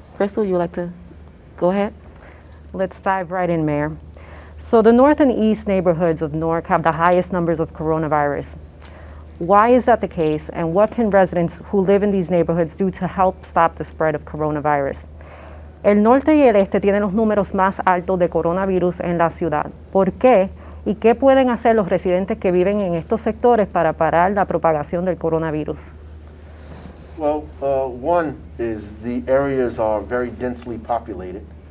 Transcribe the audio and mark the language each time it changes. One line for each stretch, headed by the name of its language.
English: Crystal, you would like to go ahead? Let's dive right in, Mayor. So the North and East neighborhoods of Newark have the highest numbers of coronavirus. Why is that the case, and what can residents who live in these neighborhoods do to help stop the spread of coronavirus?
Spanish: El norte y el este tienen los números más altos de coronavirus en la ciudad. ¿Por qué? ¿Y qué pueden hacer los residentes que viven en estos sectores para parar la propagación del coronavirus?
English: Well, one is the areas are very densely populated.